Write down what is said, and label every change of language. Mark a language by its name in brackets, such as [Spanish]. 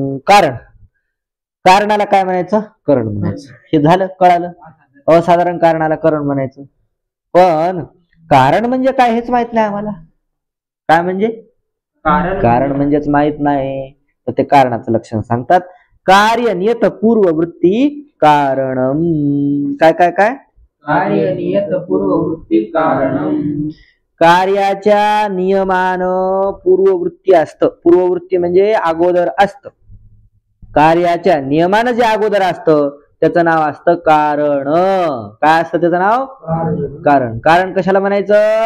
[Marathi] कारण, कारणाला काय म्हणायचं? करण म्हणायचं. हे झालं, कळालं. असाधारण कारणाला करण म्हणायचं. पण कारण म्हणजे काय हेच माहित नाही आम्हाला. काय म्हणजे कारण म्हणजेच माहित नाही. तर ते कारणाचं लक्षण सांगतात. [Sanskrit] कार्य नियत पूर्ववृत्ती कारणम. [Marathi] काय काय काय? [Sanskrit] कार्य नियत पूर्ववृत्ती कारणम. [Marathi] कार्याच्या नियमान पूर्ववृत्ती असतं. पूर्ववृत्ती म्हणजे अगोदर असतं. कार्याच्या नियमानं जे अगोदर असतं त्याचं नाव असतं कारण. काय असतं त्याचं नाव? कारण. कारण कशाला म्हणायचं?